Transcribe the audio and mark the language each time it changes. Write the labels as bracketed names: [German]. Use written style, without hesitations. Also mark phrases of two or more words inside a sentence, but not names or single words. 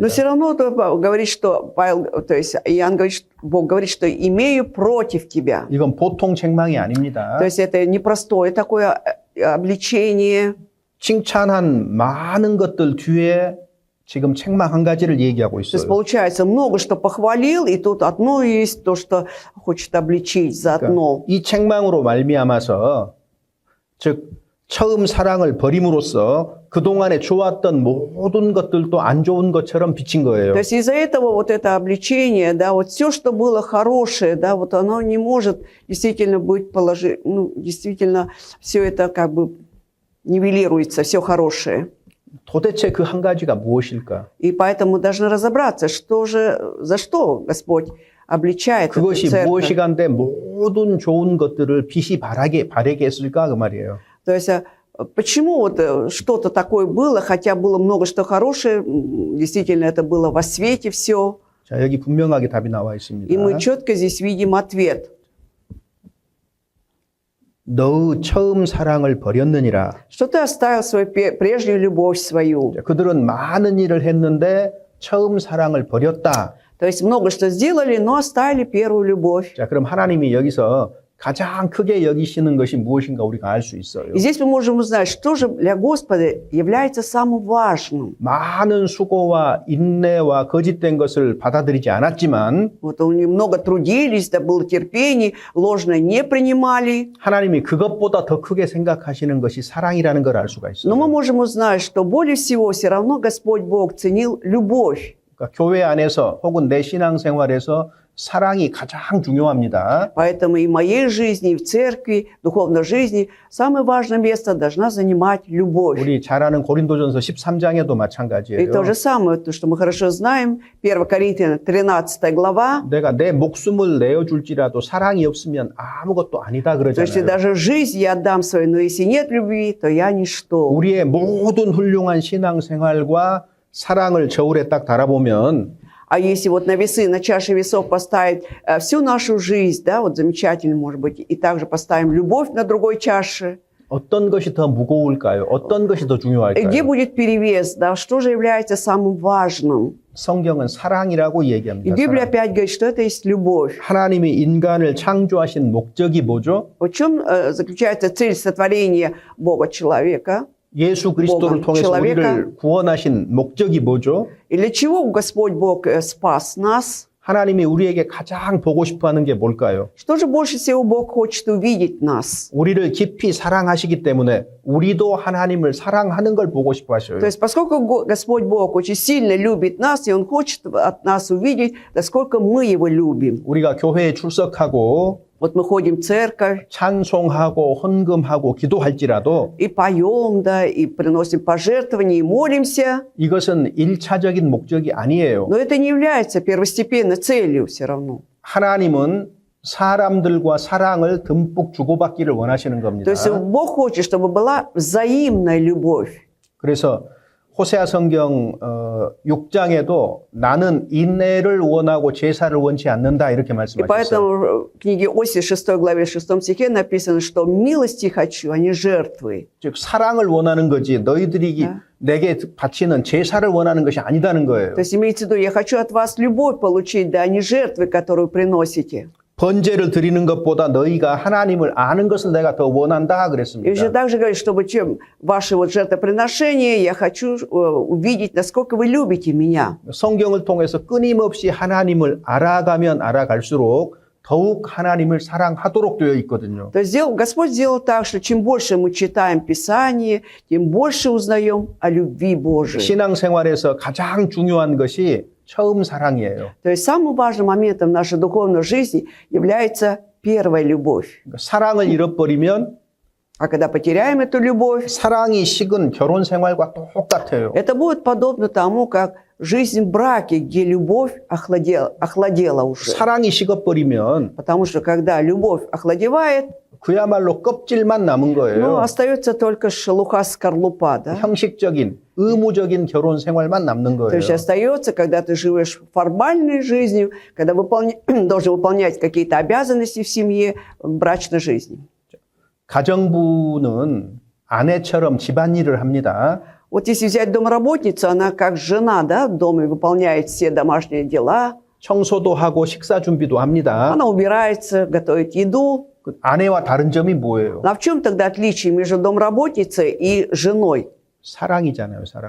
[Russian] Но все равно говорит, что Павел, то есть Иоанн говорит, Бог говорит, что имею против тебя. [Korean] 이건 보통 책망이 아닙니다. [Russian] То есть это непростое такое обличение. [Korean] 칭찬한 많은 것들 뒤에 지금 책망 한 가지를 얘기하고 [Russian] То есть [Korean] 있어요. [Russian] получается много что похвалил, и тут одно есть то, что хочет обличить заодно. [Korean] 이 책망으로 말미암아서 즉 처음 사랑을 버림으로써 그동안에 좋았던 모든 것들도 안 좋은 것처럼 비친 거예요. [Russian] То есть из-за этого вот это обличение, да, вот все, что было хорошее, да, вот оно не может действительно быть действительно все это как бы нивелируется, все хорошее. [Korean] 도대체 그 한 가지가 무엇일까? [Russian] И поэтому мы должны разобраться, за что Господь обличает эту [Korean] 그것이 [Russian] церковь. [Korean] 무엇이간데 모든 좋은 것들을 빛이 바라게 했을까 그 말이에요. [Russian] То есть почему вот что-то такое было, хотя было много что хорошее, действительно это было во свете все, [Korean] 자, 여기 분명하게 답이 나와 있습니다. [Russian] и мы четко здесь видим ответ. [Korean] 너의 처음 사랑을 버렸느니라. [Russian] Что ты оставил свою прежнюю любовь свою. [Korean] 자, 그들은 많은 일을 했는데 처음 사랑을 버렸다. [Russian] То есть много что сделали, но оставили первую любовь. [Korean] 자, 그럼 하나님이 여기서 가장 크게 여기시는 것이 무엇인가 우리가 알 수 있어요. [Russian] И здесь мы можем узнать, что же для Господа является самым важным. [Korean] 많은 수고와 인내와 거짓된 것을 받아들이지 않았지만 [Russian] Вот они много трудились, да было терпение, ложное не принимали. [Korean] 하나님이 그것보다 더 크게 생각하시는 것이 사랑이라는 걸 알 수가 [Russian] Но мы [Korean] 있어요. [Russian] можем узнать, что более всего все равно Господь Бог ценил любовь. [Korean] 그러니까 교회 안에서 혹은 내 신앙생활에서 사랑이 가장 중요합니다. [Russian] Поэтому и в моей жизни, и в церкви, духовной жизни самое важное место должна занимать любовь. [Korean] 우리 잘 아는 고린도전서 13장에도 [Russian] И [Korean] 마찬가지예요. [Russian] то же самое, то, что мы хорошо знаем, 1 Коринфянам 13 глава. [Korean] 내가 내 목숨을 내어줄지라도 사랑이 없으면 아무것도 아니다 [Russian] То есть и [Korean] 그러잖아요. [Russian] даже жизнь я отдам свою, но если нет любви, то я ничто. [Korean] 우리의 모든 훌륭한 신앙생활과 사랑을 저울에 딱 달아보면 [Russian] А если вот на весы, на чаше весов поставить всю нашу жизнь, да, вот замечательно, может быть, и также поставим любовь на другой чаше, [Korean] 어떤 것이 더 무거울까요? 어떤 것이 더 [Russian] и где [Korean] 중요할까요? [Russian] будет перевес, да, что же является самым важным? [Korean] 성경은 사랑이라고 [Russian] И [Korean] 얘기합니다. [Russian] Библия [Korean] 사랑. [Russian] опять говорит, что это есть любовь. [Korean] 하나님이 인간을 창조하신 목적이 뭐죠? [Russian] В чем заключается цель сотворения Бога человека? [Korean] 예수 그리스도를 [Russian] Богом [Korean] 통해서 [Russian] человека. [Korean] 우리를 구원하신 목적이 뭐죠? [Russian] И для чего Господь Бог спас нас? [Korean] 하나님이 우리에게 가장 보고 싶어하는 게 뭘까요? [Russian] Что же больше всего Бог хочет увидеть нас? [Korean] 우리를 깊이 사랑하시기 때문에 우리도 하나님을 사랑하는 걸 보고 싶어 하셔요. [Russian] То есть, поскольку Господь Бог очень сильно любит нас, и Он хочет от нас увидеть, насколько мы Его любим. [Korean] 우리가 교회에 출석하고 [Russian] Вот мы ходим в церковь [Korean] 찬송하고 헌금하고 기도할지라도 [Russian] и поем, да, и приносим пожертвования, и молимся, [Korean] 이것은 일차적인 목적이 아니에요. [Russian] но это не является первостепенной целью все равно. [Korean] 하나님은 사람들과 사랑을 듬뿍 주고받기를 원하시는 겁니다. [Russian] То есть Бог хочет, чтобы была взаимная любовь. [Korean] 그래서 호세아 성경 6장에도 나는 인내를 원하고 제사를 원치 않는다 이렇게 [Russian] И [Korean] 말씀하셨어요. [Russian] поэтому в книге Осии 6 главе 6 стихе написано, что милости хочу, а не жертвы. [Korean] 즉 사랑을 원하는 거지 너희들이 네. 내게 바치는 제사를 원하는 것이 아니다는 거예요. [Russian] То есть имеется в виду, я хочу от вас любовь получить, да, а не жертвы, которую приносите. [Korean] 번제를 드리는 것보다 너희가 하나님을 아는 것을 내가 더 원한다 [Russian] И [Korean] 그랬습니다. [Russian] еще также говорит, чтобы чем ваше вот жертвоприношение, я хочу увидеть, насколько вы любите меня. [Korean] 성경을 통해서 끊임없이 하나님을 알아가면 알아갈수록 더욱 하나님을 사랑하도록 되어 있거든요. [Russian] То есть Господь сделал так, что чем больше мы читаем Писание, тем больше узнаем о любви Божией. [Korean] 신앙생활에서 가장 중요한 것이 처음 사랑이에요. [Russian] То есть самым важным моментом нашей духовной жизни является первая любовь. [Korean] 사랑을 잃어버리면 [Russian] А когда потеряем эту любовь, [Korean] 사랑이 식은 결혼 생활과 똑같아요. [Russian] это будет подобно тому, как жизнь в браке, где любовь охладела уже. [Korean] 사랑이 식어버리면 [Russian] Потому что когда любовь охладевает, [Korean] 그야말로 껍질만 남은 [Russian] ну, [Korean] 거예요. [Russian] остается только шелуха скорлупа, да? [Korean] 형식적인, 의무적인 결혼 생활만 남는 [Russian] То есть [Korean] 거예요. [Russian] остается, когда ты живешь формальной жизнью, когда должен выполнять какие-то обязанности в семье, в брачной жизни. [Korean] 가정부는 아내처럼 집안일을 합니다. [Russian] Вот если взять домработницу, она как жена, да, в доме выполняет все домашние дела, [Korean] 청소도 하고 식사 준비도 합니다. [Russian] она убирается, готовит еду. [Korean] 그 아내와 다른 점이 뭐예요? [Russian] А в чем тогда отличие между домработницей и женой? [Korean] 사랑이잖아요, 사랑.